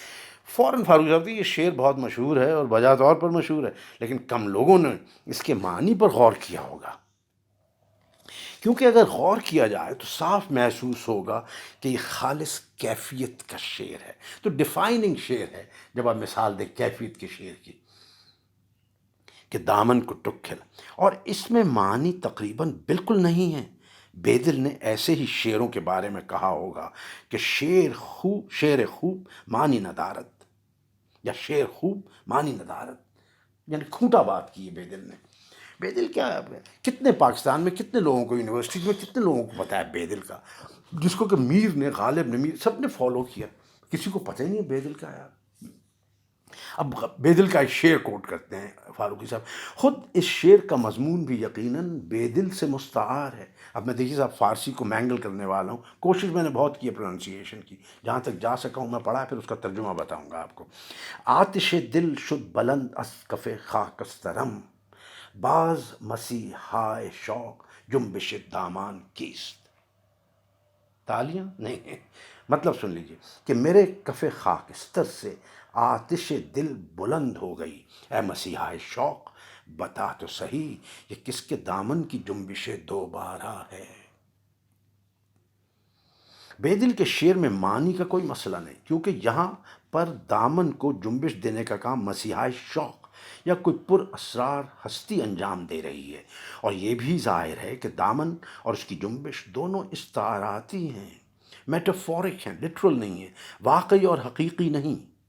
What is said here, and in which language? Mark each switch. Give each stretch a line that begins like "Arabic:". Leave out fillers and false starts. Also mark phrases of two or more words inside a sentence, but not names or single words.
Urdu: فوراً فاروق صاحب یہ شعر بہت مشہور ہے اور بجا طور پر مشہور ہے، لیکن کم لوگوں نے اس کے معنی پر غور کیا ہوگا، کیونکہ اگر غور کیا جائے تو صاف محسوس ہوگا کہ یہ خالص کیفیت کا شعر ہے، تو ڈیفائننگ شعر ہے جب آپ مثال دیں کیفیت کے شعر کی، کہ دامن کو ٹک کھلا، اور اس میں معنی تقریباً بالکل نہیں ہے۔ بیدل نے ایسے ہی شعروں کے بارے میں کہا ہوگا کہ
Persian: شعر خوب معنی ندارت،
Urdu: یا
Persian: شعر خوب معنی ندارت،
Urdu: یعنی کھوٹا بات کی ہے بیدل نے۔ بیدل کیا ہے، کتنے پاکستان میں کتنے لوگوں کو، یونیورسٹیز میں کتنے لوگوں کو پتہ ہے بیدل کا، جس کو کہ میر نے، غالب نے، میر سب نے فالو کیا، کسی کو پتہ ہی نہیں ہے بیدل کا یار۔ اب بیدل کا ایک شعر کوٹ کرتے ہیں فاروقی صاحب، خود اس شعر کا مضمون بھی یقیناً بیدل سے مستعار ہے۔ اب میں دیکھیے صاحب فارسی کو مینگل کرنے والا ہوں، کوشش میں نے بہت کی ہے پروننسیشن کی، جہاں تک جا سکا ہوں میں پڑھا، پھر اس کا ترجمہ بتاؤں گا آپ کو۔
Persian: آتش دل شد بلند از کف خاکسترم، باز مسیحائے شوق جنبش دامان کیست،
Urdu: تالیاں نہیں، مطلب سن لیجئے کہ میرے کف خاکستر سے آتش دل بلند ہو گئی، اے مسیحا شوق بتا تو صحیح یہ کس کے دامن کی جنبش دوبارہ ہے۔ بیدل کے شعر میں معنی کا کوئی مسئلہ نہیں، کیونکہ یہاں پر دامن کو جنبش دینے کا کام مسیحا شوق یا کوئی پر اسرار ہستی انجام دے رہی ہے، اور یہ بھی ظاہر ہے کہ دامن اور اس کی جنبش دونوں استعاراتی ہیں، میٹافورک ہیں، لٹرل نہیں ہیں، واقعی اور حقیقی نہیں۔